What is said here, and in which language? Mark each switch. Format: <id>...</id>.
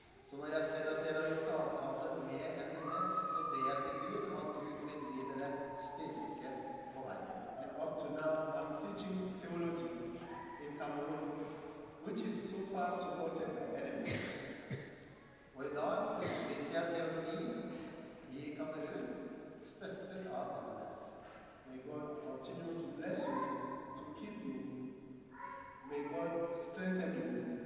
<no>Så når jeg ser at dere har gjort avtale med NMS, så ber jeg til Gud om at Gud vil gi dere styrke på veien.</no> <en>And up to now, I'm teaching theology in Cameroon, which is so far supported by NMS.</en> <no>Og I dag underviser jeg teologi I Cameroon, støttet av NMS.</no> <en>May God continue to bless you, to keep you. May God strengthen you.</en>